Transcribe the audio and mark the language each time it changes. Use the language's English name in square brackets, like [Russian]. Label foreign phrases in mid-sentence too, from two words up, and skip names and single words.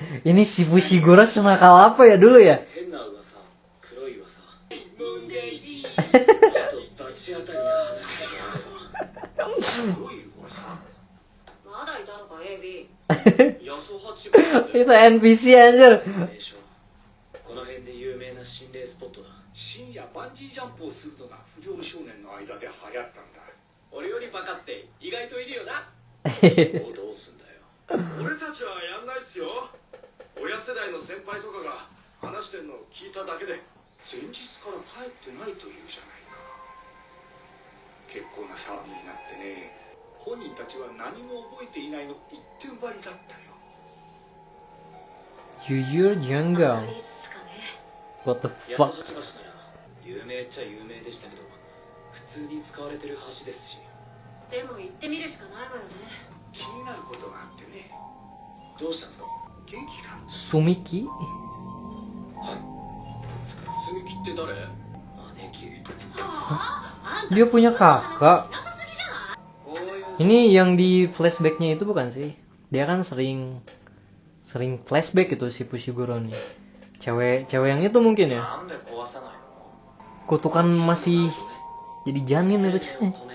[Indonesian] Ini si Fushiguro senakal apa ya dulu ya? Itu NPC anjir. [Japanese] この辺で有名な心霊スポットだ。深夜バンジージャンプをするのが不良少年の間で流行ったんだ。俺よりバカって意外といるよな。どうすんだよ。俺たちはやんないっすよ。親世代の先輩とかが話してんのを聞いただけで前日から帰ってないというじゃないか。結構な騒ぎになってね。本人たちは何も覚えていないの一点張りだったよ。 [English] Jujur Jungle. What the fuck? [Japanese] 有名っちゃ有名でしたけど、普通に使われてる橋ですし。でも行ってみるしかないわよね。気になることがあってね。どうしたんですか？元気か？ Sumiki? はい。スミキって誰？姉貴。はあ？ [Indonesian] Dia punya kakak. Ini yang di flashbacknya itu bukan sih? Dia kan sering flashback itu si Fushiguro nih. Cewek yang itu mungkin ya. Kutukan masih jadi janin itu cewek.